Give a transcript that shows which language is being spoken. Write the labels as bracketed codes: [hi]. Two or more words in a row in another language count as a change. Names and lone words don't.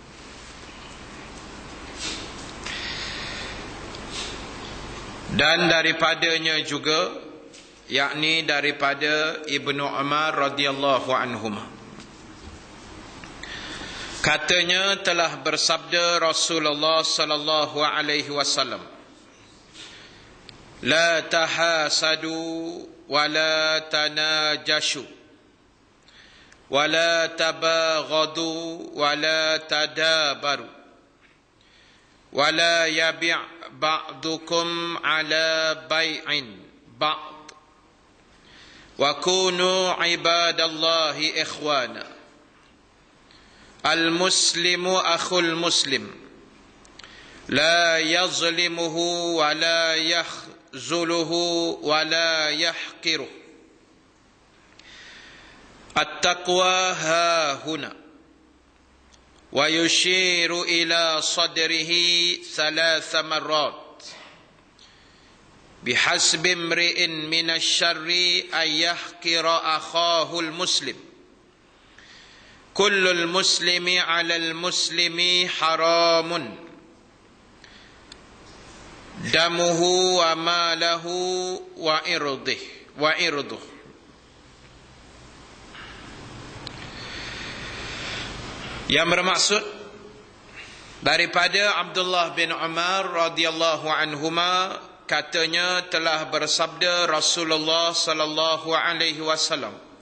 [ms] Dan daripadanya juga, yakni daripada Ibnu Umar [ar] رضي الله عنهما, [ms] katanya telah bersabda Rasulullah [ar] صلى الله عليه وسلم, لا تحاسدوا ولا تناجشوا ولا تباغضوا ولا تدابروا ولا يبع بعضكم على بيع بعض وكونوا عباد الله إخوانا. المسلم أخو المسلم لا يظلمه ولا يخذله ولا يحقره. التقوى هاهنا. ويشير إلى صدره ثلاث مرات. بحسب امرئ من الشر أن يحقر أخاه المسلم. كل المسلم على المسلم حرام دمه وماله وعرضه. [ms] Yang bermaksud daripada Abdullah bin Umar [ar] رضي الله عنهما, [ms] katanya telah bersabda Rasulullah [ar] صلى الله عليه وسلم,